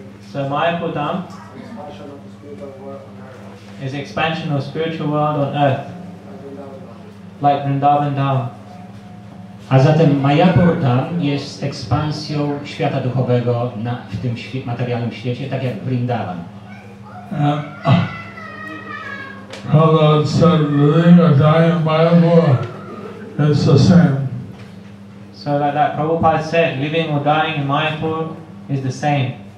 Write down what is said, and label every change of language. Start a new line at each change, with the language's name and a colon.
English: So Mayapur Dham is expansion of spiritual world on earth, like Vrindavan Dham.
Polish: A zatem Mayapur Dham jest ekspansją świata duchowego w tym materialnym świecie, tak jak Vrindavan.
English: Prabhupada said living or dying in Mayapur is the same. So like that Prabhupada said, living or dying in Mayapur is the same.